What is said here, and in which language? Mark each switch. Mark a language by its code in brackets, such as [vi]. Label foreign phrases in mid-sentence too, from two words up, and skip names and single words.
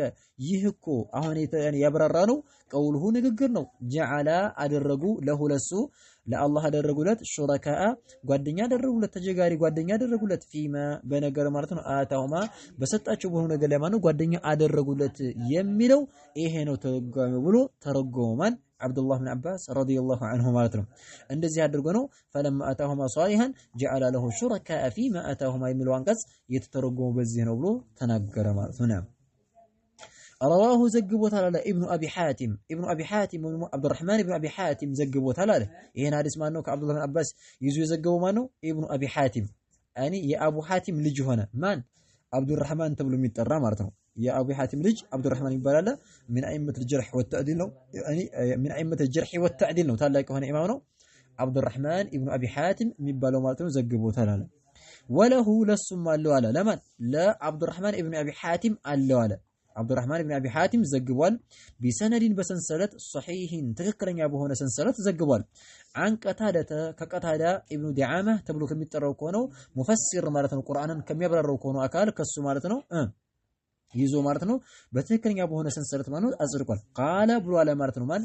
[am] ይህኮ አሁን ያብራራ ነው ቀውሉሁ ንግግር ነው። ጀዐለ አደረጉ ለሁ ለሱ ለአላህ አደረጉለት ሹረካአ ጓደኛ አደረጉለት ተጀጋሪ ጓደኛ አደረጉለት ፊማ በነገር ማለት ነው አታሁማ በሰጣቸው በሆነ ነገር ላይ ማለት ጓደኛ አደረጉለት የሚለው ይሄ ነው ተረጓሚው ብሎ ተረጎማን አብዱላህ ብን አባስ [ar] رضي الله عنه [am] ማለት ነው። እንደዚህ አድርጎ ነው [ar] فلما آتاهما صالحا جعلا له شركاء فيما آتاهما [am] የሚለው አንቀጽ የተተረጎመው በዚህ ነው ብሎ ተናገረ ማለት ነው። رواه زجبوታል አለ ኢብኑ አቢ ሐቲም አብዱራህማን ኢብኑ አቢ ሐቲም ዘግቦታል አለ። ይሄን ሐዲስ ማን ነው ከአብዱላህ ብን አባስ ይዞ የዘገበው ማን ነው? ኢብኑ አቢ ሐቲም ያኒ የአቡ ሐቲም ልጅ ሆነ ማን? አብዱራህማን ተብሎ የሚጠራ ማለት ነው። የአቡ ሐቲም ልጅ አብዱራህማን ይባላል። ምን አይመት [ar] الجرح والتعديل [am] ነው ያኒ ምን አይመት [ar] الجرح والتعديل [am] ነው። ታላቅ የሆነ ኢማም ነው አብዱራህማን ኢብኑ አቢ ሐቲም የሚባለው ማለት ነው። ዘግቦታል አለ። ወለሁ ለሱም አለው አለ ለማን? ለአብዱራህማን ኢብኑ አቢ ሐቲም አለው አለ። አብዱራህማን ኢብኑ አቢ ሐቲም ዘግቧል። ቢሰነዲን በሰንሰለት ሶሒህን ትክክለኛ በሆነ ሰንሰለት ዘግቧል። አን ቀታደተ ከቀታዳ ኢብኑ ዲዓማ ተብሎ ከሚጠራው ከሆነው ሙፈሲር ማለት ነው። ቁርአንን ከሚያብራራው ከሆነው አካል ከሱ ማለት ነው ይዞ ማለት ነው። በትክክለኛ በሆነ ሰንሰለት ማለት ነው አጽድቋል። ቃለ ብሎ አለ ማለት ነው። ማን?